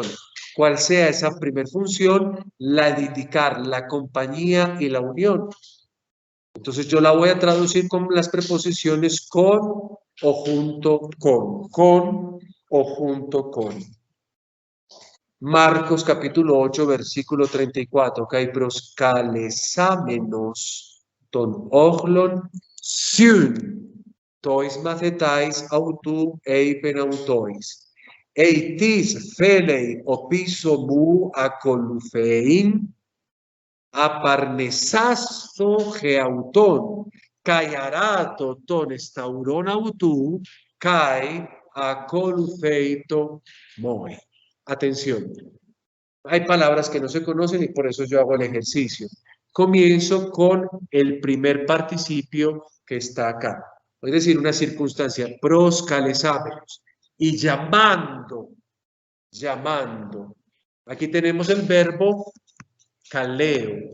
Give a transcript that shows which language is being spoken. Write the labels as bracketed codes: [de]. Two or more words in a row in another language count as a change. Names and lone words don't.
[es] ¿Cuál sea esa primer función? La de indicar la compañía y la unión. Entonces yo la voy a traducir con las preposiciones con o junto con o junto con. Marcos capítulo 8, versículo 34. [el] Καὶ προσκαλεσάμενος τὸν ὄχλον σὺν τοῖς μαθηταῖς αὐτοῦ εἶπεν αὐτοῖς. Εἴ τις θέλει ὀπίσω μου ἀκολουθεῖν ἀπαρνησάσθω ἑαυτόν, καὶ ἀράτω τὸν σταυρὸν αὐτοῦ, καὶ ἀκολουθείτω μοι. [es] Atención, hay palabras que no se conocen y por eso yo hago el ejercicio. Comienzo con el primer participio que está acá, es decir, una circunstancia, proscalesámenos, y llamando. Aquí tenemos el verbo caleo.